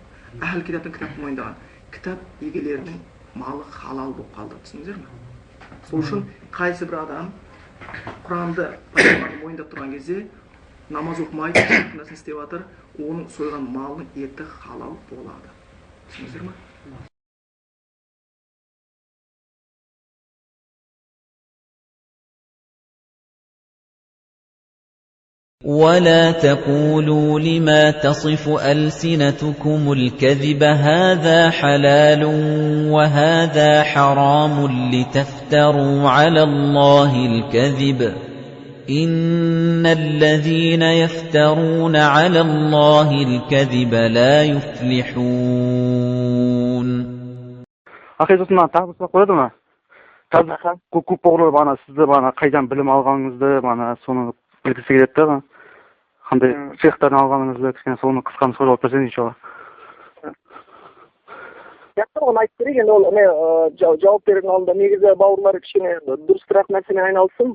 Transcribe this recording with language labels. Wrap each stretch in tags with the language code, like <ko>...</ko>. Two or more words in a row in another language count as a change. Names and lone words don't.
<kk>Әхіл китаптың кітапты мойындаған. Кітап егелерінің малы халал болып қалды, түсіңіздер ме? Сол үшін қайсы бір адам Құранды мойындап тұрған кезде намаз оқымайды, нәрсені істеп жатыр, оның сойған малының еті халал болады. Түсіңіздер ме?</kk> <ar>ولا تقولوا لما تصف ألسنتكم الكذب هذا حلال وهذا حرام لتفتروا على الله الكذب إن الذين يفترون على الله الكذب لا يفلحون.</ar> <kk>Ақиқатына тағы сұрақ қояды ма? Қазір көп боғылар бана сізді бана қайдан білім алғаныңызды бана соны білгісі келеді да. Қандай шейхтардан алғаныңызды кішкене соны қысқаны сөйлеп берсеңіз иншалла. Жақсы, оны айтып берейік. Енді ол жауап берудің алдында негізі бауырлар кішкене дұрыстырақ нәрсемен айналсын.</kk>